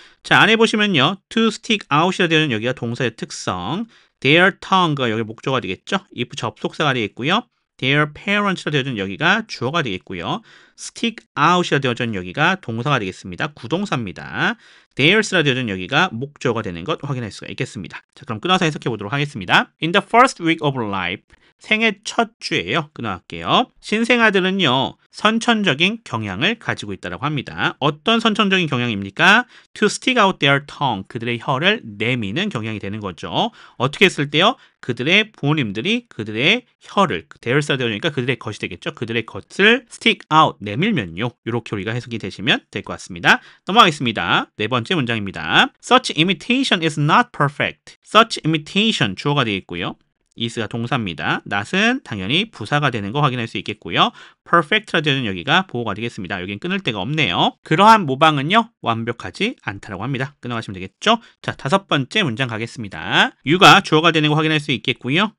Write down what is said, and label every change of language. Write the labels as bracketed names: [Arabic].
[Korean] 자, 안에 보시면요, to stick out이 되어 있는 여기가 동사의 특성, [English] their tongue [Korean] 가 여기 목조가 되겠죠? if 접속사가 되겠고요. [English] Their parents [Korean] 라 되어진 여기가 주어가 되겠고요. stick out이라 되어져 있는 여기가 동사가 되겠습니다. 구동사입니다. theirs라 되어져 있는 여기가 목적어가 되는 것 확인할 수가 있겠습니다. 자, 그럼 끊어서 해석해 보도록 하겠습니다. [English] In the first week of life, [Korean] 생애 첫 주예요. 끊어갈게요. 신생아들은요, 선천적인 경향을 가지고 있다고 합니다. 어떤 선천적인 경향입니까? [English] To stick out their tongue, [Korean] 그들의 혀를 내미는 경향이 되는 거죠. 어떻게 했을 때요? 그들의 부모님들이 그들의 혀를, theirs가 되어니까 그들의 것이 되겠죠. 그들의 것을 stick out, 내밀면요. 이렇게 우리가 해석이 되시면 될 것 같습니다. 넘어가겠습니다. 네 번째 문장입니다. [English] Such imitation is not perfect. Such imitation, [Korean] 주어가 되어 있고요. is가 동사입니다. not은 당연히 부사가 되는 거 확인할 수 있겠고요. perfect라 되는 여기가 보호가 되겠습니다. 여긴 끊을 데가 없네요. 그러한 모방은요, 완벽하지 않다라고 합니다. 끊어가시면 되겠죠? 자, 다섯 번째 문장 가겠습니다. you가 주어가 되는 거 확인할 수 있겠고요.